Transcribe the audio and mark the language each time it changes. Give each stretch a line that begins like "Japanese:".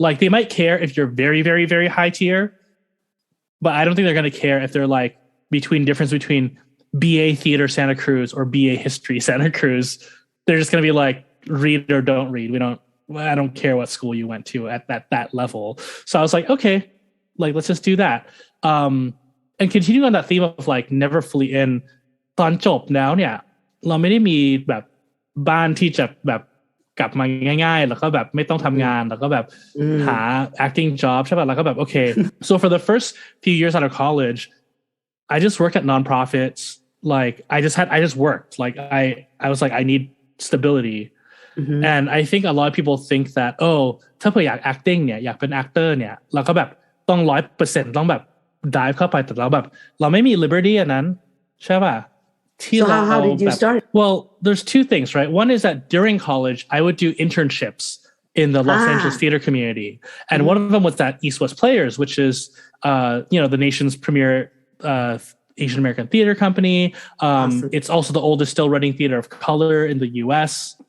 English: Like they might care if you're very, very, very high tier, but I don't think they're going to care if they're like difference between BA Theater Santa Cruz or BA History Santa Cruz. They're just going to be like, read or don't read. I don't care what school you went to at that level. So I was like, okay, like, let's just do that. And continuing on that theme of like never fully in
Thai: ตอนจบแล้วเนี่ยเราไม่ได้มีแบบบ้านที่จะแบบกลับมาง่ายๆแล้วก็แบบไม่ต้องทำงานแล้วก็แบบหา acting job ใช่ป่ะแล้วก็แบบ
English: okay so for the first few years out of college I just worked at nonprofits like I just worked like I was like I need stability and I think a lot of people think that
Thai: ถ้าเผื่ออยาก acting เนี่ยอยากเป็น actor เนี่ยเราก็แบบต้อง 100% ต้องแบบ dive เข้าไปแต่เราไม่มี liberty อันนั้นใช่ป่ะ
English: So how did you start? Well, there's two things, right? One is that during college, I would do internships in the Los Angeles theater community. And one of them was at East West Players, which is, you know, the nation's premier Asian American theater company. Awesome. It's also the oldest still running theater of color in the US.